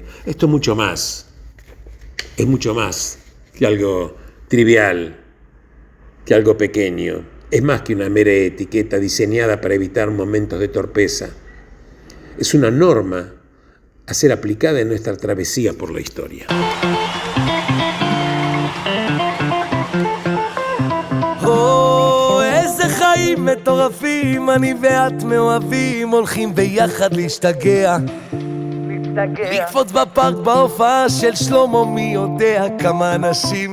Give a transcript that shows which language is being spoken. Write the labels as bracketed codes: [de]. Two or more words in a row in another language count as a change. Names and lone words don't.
[es] Esto es mucho más que algo trivial, que algo pequeño. Es más que una mera etiqueta diseñada para evitar momentos de torpeza. Es una norma a ser aplicada en nuestra travesía por la historia. [he] איזה חיים מטורפים, אני ואת מאוהבים, הולכים ביחד להשתגע, לקפוץ בפארק בהופעה של שלמה, מי יודע כמה אנשים